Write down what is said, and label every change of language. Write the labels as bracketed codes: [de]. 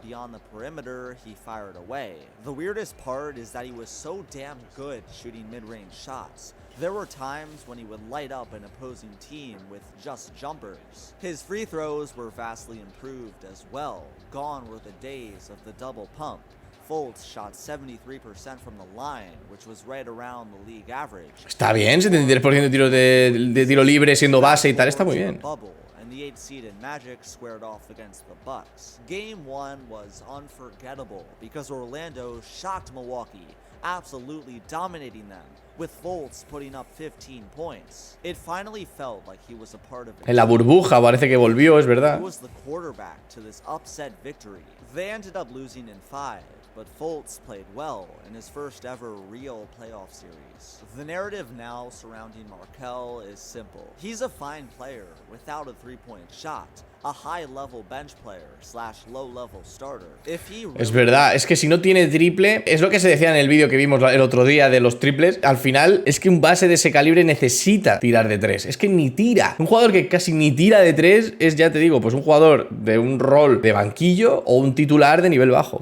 [en] Beyond the perimeter, he fired away. The weirdest part is that he was so damn good shooting mid-range shots. There were times when he would light up an opposing team with just jumpers. His free throws were vastly improved as well. Gone were the days of the double pump. Fultz shot 73% from the line, which was right around the league average. [es] Está bien, 73% de tiros de tiro libre siendo base y tal, está muy bien. [en] And the 8-seeded Magic squared off against the Bucks. Game 1 was unforgettable because Orlando shocked Milwaukee, absolutely dominating them, with Fultz putting up 15 points. It finally felt like he was a part of it. [es] En la burbuja parece que volvió, es verdad. [en] He was the quarterback to this upset victory. They ended up losing in 5. But Fultz played well in his first ever real playoff series. The narrative now surrounding Markelle is simple. He's a fine player without a three-point shot, a high-level bench player / low-level starter. [es] Es verdad, es que si no tiene triple, es lo que se decía en el vídeo que vimos el otro día de los triples, al final es que un base de ese calibre necesita tirar de tres, es que ni tira. Un jugador que casi ni tira de tres es, ya te digo, pues un jugador de un rol de banquillo o un titular de nivel bajo.